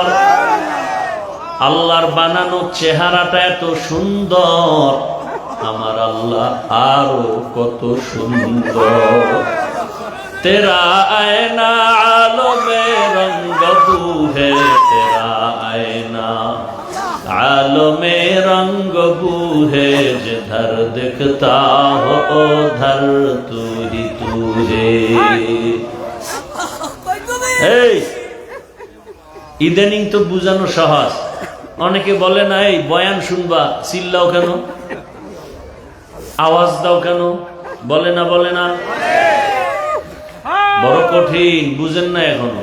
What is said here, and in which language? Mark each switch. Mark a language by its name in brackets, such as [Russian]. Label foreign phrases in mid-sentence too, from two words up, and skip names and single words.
[Bangla] আল্লাহর বানানো চেহারাটা এত সুন্দর, আমার আল্লাহ আরো কত সুন্দর। [Hindi] तेरा आयना आलमे रंग बूहे, তেরা আয়না आलमे रंग बूहे, जिधर दिखता हो उधर तू ही तू है। [Bangla] ইদানিং তো বুঝানো সহজ। অনেকে বলে না এই বয়ান শুনবা চিল্লাও কেন, আওয়াজ দাও কেন? বলে না, বলে না? বড় কঠিন, বুঝেন না এখনো।